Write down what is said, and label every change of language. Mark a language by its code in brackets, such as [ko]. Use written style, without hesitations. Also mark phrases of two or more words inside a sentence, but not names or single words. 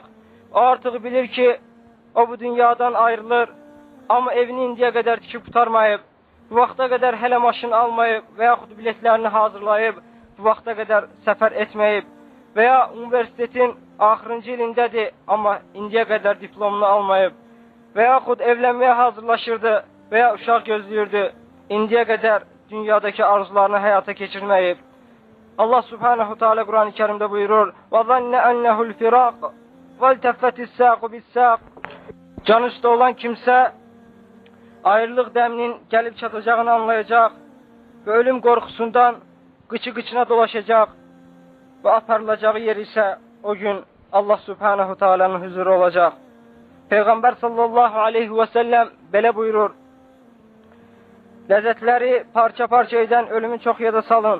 [az] O artıq bilir ki, o bu dünyadan ayrılır, amma evini indiyə qədər tikib qutarmayıb, bu vaxta qədər hələ maşın almayıb və yaxud biletlərini hazırlayıb, bu vaxta qədər səfər etməyib və ya universitetin axırıncı ilindədir, amma indiyə qədər diplomunu almayıb və yaxud evlənməyə hazırlaşırdı və ya uşaq gözləyirdi, indiyə qədər dünyadakı arzularını həyata keçirməyib. [ar] الله سبحانه تعالى [az] Quran-ı Kərimdə buyurur: [ar] وَظَنَّ أَنَّهُ الْفِرَاقِ وَالْتَفَّتِ السَّاقُ بِالسَّاقِ. [az] Can üstü olan kimsə ayrılıq dəminin gəlib çatacağını anlayacaq və ölüm qorxusundan qıçı-qıçına dolaşacaq və aparılacağı yer isə o gün [ar] الله سبحانه [az] ta'alanın huzuru olacaq. Peyğəmbər [ar] صلى الله عليه وسلم [az] belə buyurur: Ləzzətləri parça-parça edən ölümü çox yada salın.